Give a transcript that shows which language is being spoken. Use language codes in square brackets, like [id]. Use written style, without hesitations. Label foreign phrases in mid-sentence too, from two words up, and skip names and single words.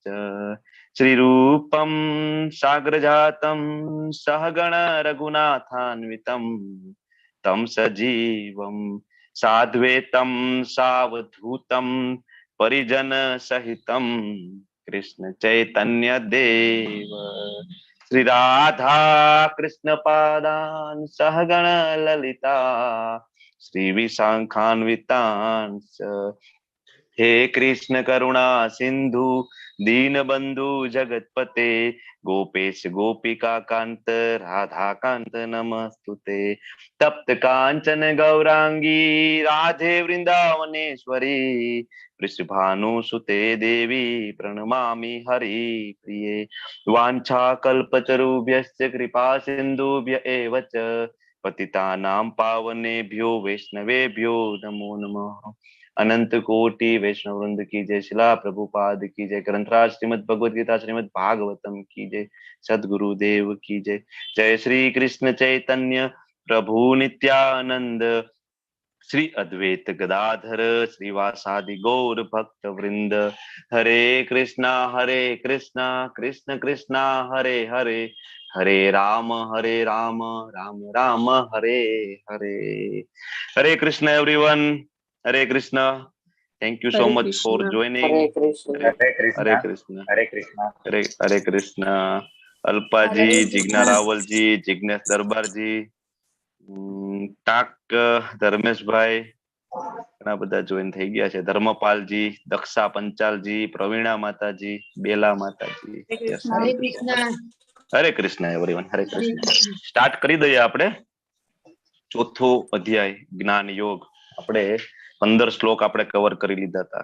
[sa] શ્રી રૂપમ સાગ્રજાતમ સહગણ રઘુનાથાન્વિતમ તમ સજીવમ સાદ્વૈતમ સાવધૂતમ પરિજન સહિતમ કૃષ્ણ ચૈતન્ય દેવ શ્રી રાધા કૃષ્ણ પાદાન સહગણ લલિતા શ્રી વિશાખાન્વિતાંશ્ચ. હે કૃષ્ણ કરુણા સિંધુ दीनबंधु जगतपते गोपेश गोपिका कांत राधा कांत नमस्तुते. तप्त कांचन गौरांगी राधे वृंदावनेश्वरी वृषभानु सुते देवी प्रणमामि हरि प्रिये. वांछा कल्पतरुभ्यश्च कृपा सिंधुभ्य एव च पतितानां पावनेभ्यो वैष्णवेभ्यो नमो नमः. [hi] अनंत कोटि वैष्णव वृंद की जय. शिला प्रभुपाद की जय. ग्रंथराज श्रीमद भगवद गीता श्रीमद भागवतम की जय. सदगुरुदेव की जय. [bn] জয় শ্রী কৃষ্ণ চৈতন্য প্রভু নিত্যানন্দ শ্রী অদ্বৈত গদাধর শ্রীবাসাদি গৌর ভক্ত বৃন্দ. [sa] हरे कृष्णा कृष्ण कृष्णा हरे हरे हरे राम राम राम हरे हरे. हरे कृष्ण एवरीवन. हरे कृष्ण. [en] thank you so much for joining. [sa] हरे कृष्ण. हरे कृष्ण. हरे कृष्ण. हरे कृष्ण. [gu] अल्पा जी, जिग्ना रावल जी, जिग्नेश दरबार जी, टाक धर्मेशભાઈ ઘણા બધા જોઈન થઈ ગયા છે. ધર્મપાલજી, દક્ષા પંચાલજી, પ્રવીણા માતાજી, બેલા માતાજી. [sa] હરે કૃષ્ણ [gu] એવરીવન. [sa] હરે કૃષ્ણ. [gu] સ્ટાર્ટ કરી દઈએ આપણે. ચોથો અધ્યાય જ્ઞાન યોગ. આપણે 15 શ્લોક આપણે કવર કરી લીધા હતા.